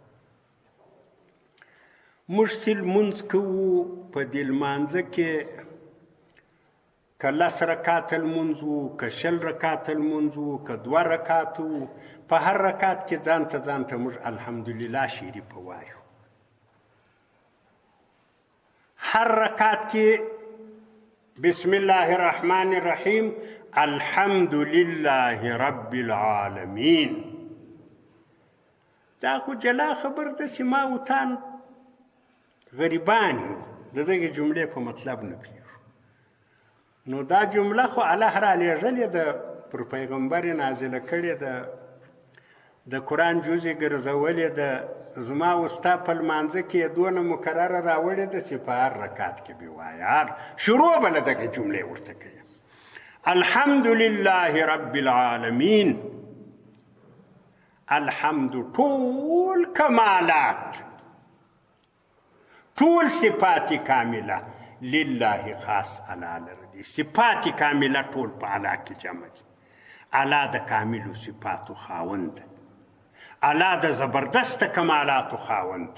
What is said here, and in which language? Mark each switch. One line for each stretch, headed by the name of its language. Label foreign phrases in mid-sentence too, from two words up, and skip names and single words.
Pashto: موږ چې لمونځ کوو، په دې لمانځه کې که 10 رکاته لمونځ وو، که 20 رکاته لمونځ وو، که 2 رکاته وو، په هر رکات کې ځانته موږ الحمدلله شریفه وایو. هر رکات کې
Arabic: بسم الله الرحمن الرحیم الحمد لله رب العالمین.
Pashto: دا خو جلا خبر ده چې ما و تان غریبان یو، د دغې جملې په مطلب نه پوهېږو. نو دا جمله خو الله را لېږلې ده، پر پیغمبر یې نازله کړې ده، د قرآن جز یې ګرځولې ده. زما او ستا په لمانځه کې یې دونه مکرره راوړې ده چې په هر رکات کې به وایه، شروع به له دغې جملې ورته کوي.
Arabic: الحمد لله رب العالمین.
Pashto: الحمد ټول کمالات، ټول صفات کامله لله خاص الله لره دي. صفات کامله ټول په الله کې جمع دي. الله د کاملو صفاتو خاوند، الله د زبردست کمالاتو خاوند.